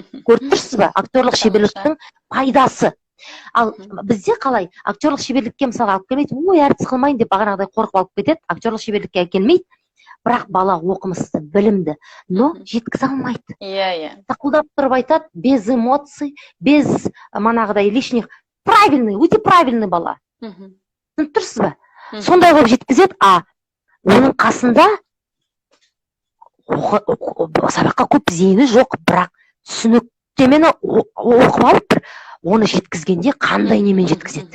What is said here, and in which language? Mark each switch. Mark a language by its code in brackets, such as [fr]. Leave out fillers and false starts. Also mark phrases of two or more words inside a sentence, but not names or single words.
[kk] Көріп тұрсыз ба? Актерлық шеберліктің пайдасы. Ал бізде қалай? Актерлық шеберлікке мысалға алып келмейді, ой, әртіс қылмайын деп бағанағыдай қорқып алып кетеді, актерлық шеберлікке келмейді. Бірақ бала оқымысты, білімді, но жеткізе алмайды. Тақылдап тұрып айтады, [ru] без эмоций, без манағыдай лишних, правильный, [kk] өте правильный бала. Түсініп тұрсыз ба? Сондай болып жеткізеді, оның қасында сабаққа көп зейіні жоқ, бірақ түсініктемені оқып алып, оны жеткізгенде қандай немен жеткізеді?